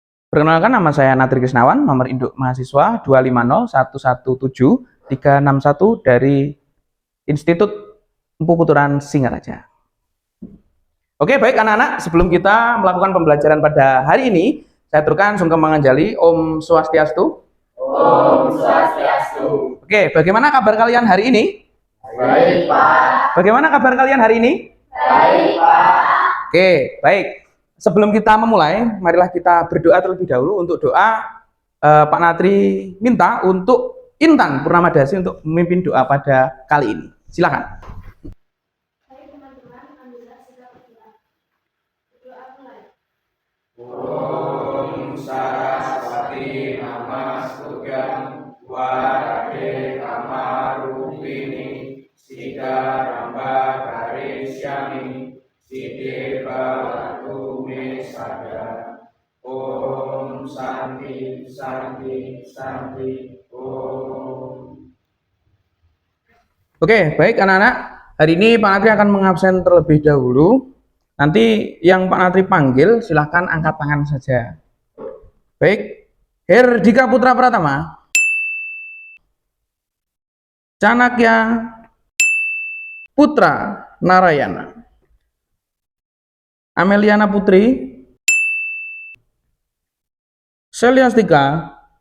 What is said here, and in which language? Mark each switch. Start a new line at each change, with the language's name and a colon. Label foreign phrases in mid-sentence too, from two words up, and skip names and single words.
Indonesian: Perkenalkan, nama saya Natri Krisnawan, nomor induk mahasiswa 250117361 dari Institut Empu Puturan Singaraja. Oke, baik anak-anak, sebelum kita melakukan pembelajaran pada hari ini, saya aturkan sungkem manganjali.
Sanskrit: Om Swastiastu. Om Swastiastu.
Indonesian: Oke, bagaimana kabar kalian hari ini? Baik, Pak. Bagaimana kabar kalian hari ini? Baik, Pak. Oke, baik. Sebelum kita memulai, marilah kita berdoa terlebih dahulu. Untuk doa, Pak Natri minta untuk Intan Purnamadasi untuk memimpin doa pada kali ini. Silakan. Baik teman-teman, alhamdulillah sudah berdoa. Berdoa mulai.
Sanskrit: Om Saraswati Namastutyam Warade Kamarupini Siddharamba Karishyami Siddhe Bhavatu Me Sada. Om Santi Santi Santi Om.
Indonesian: Oke, baik anak-anak. Hari ini Pak Natri akan mengabsen terlebih dahulu. Nanti yang Pak Natri panggil silahkan angkat tangan saja. Baik, Herdika Putra Pratama, Canakya Putra Narayana, Ameliana Putri, Seliastika,